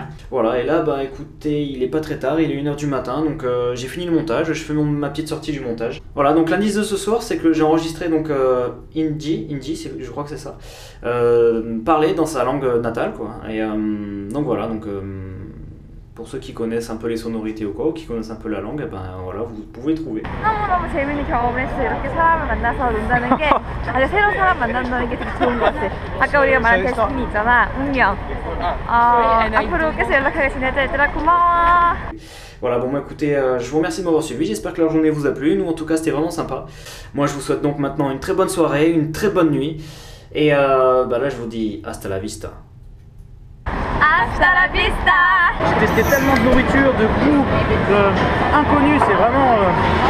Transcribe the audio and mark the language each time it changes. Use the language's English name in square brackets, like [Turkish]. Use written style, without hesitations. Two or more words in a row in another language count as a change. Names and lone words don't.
[French] Voilà, et là, bah écoutez, il est pas très tard, il est 1h du matin, donc j'ai fini le montage, je fais ma petite sortie du montage. Voilà, donc l'indice de ce soir, c'est que j'ai enregistré donc Indy, je crois que c'est ça, parler dans sa langue natale, quoi. Et donc voilà, donc pour ceux qui connaissent un peu les sonorités ou quoi, ou qui connaissent un peu la langue, ben voilà, vous pouvez trouver. [Korean] 너무너무 재밌는 경험을 했어요. 이렇게 사람을 만나서 논다는 게 아주 새로운 사람 만난다는 게 되게 좋은 것 같아. 아까 우리가 말한 데스티니 있잖아, 운명. 앞으로 계속 연락하게 지내자 얘들아. 고마워. [French] Voilà, bon bah écoutez, je vous remercie de m'avoir suivi, j'espère que la journée vous a plu, nous en tout cas c'était vraiment sympa. Moi je vous souhaite donc maintenant une très bonne soirée, une très bonne nuit, et bah là je vous dis [Spanish] hasta la vista. Hasta la vista. [French] J'ai testé tellement de nourriture, de goût, inconnus, c'est vraiment...